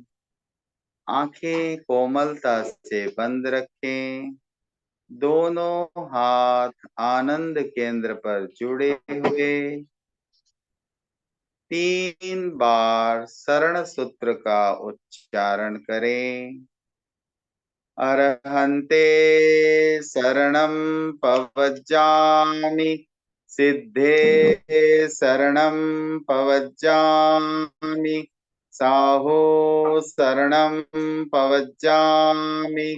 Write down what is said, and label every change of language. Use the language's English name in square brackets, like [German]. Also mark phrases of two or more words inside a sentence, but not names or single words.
[Hindi] आंखें कोमलता से बंद रखें। दोनों हाथ आनंद केंद्र पर जुड़े हुए। 3 बार शरण सूत्र का उच्चारण करें। [Prakrit languages] अरहन्ते शरणं पवज्जामि, सिद्धे शरणं पवज्जामि, साहो शरणं पवज्जामि,